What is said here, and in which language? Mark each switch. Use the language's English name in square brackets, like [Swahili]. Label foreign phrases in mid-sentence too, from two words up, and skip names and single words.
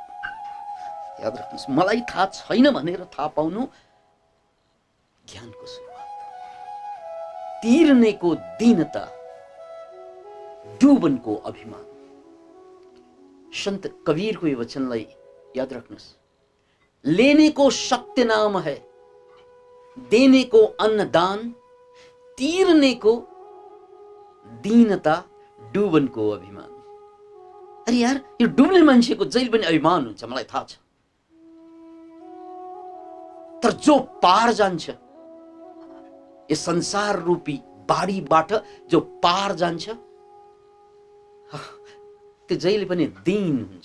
[Nepali] याद राख्नुहोस्, मलाई थाहा छैन भनेर थाहा पाउनु ज्ञानको सुरुवात। तिर्नेको दीनता, डुबनको अभिमान। संत कबीरको यो वचनलाई याद राख्नुहोस्। [Hindi] लेने को सत्य नाम है, देने को अन्नदान, तीरने को दीनता, डुबनको अभिमान। [Nepali] अरे यार, यो डुब्ने मान्छेको जहिले पनि अभिमान हुन्छ, मलाई थाहा छ। तर जो पार जान्छ, यस संसार रूपी बाढीबाट जो पार जान्छ, त्यो जहिले पनि दीन हुन्छ।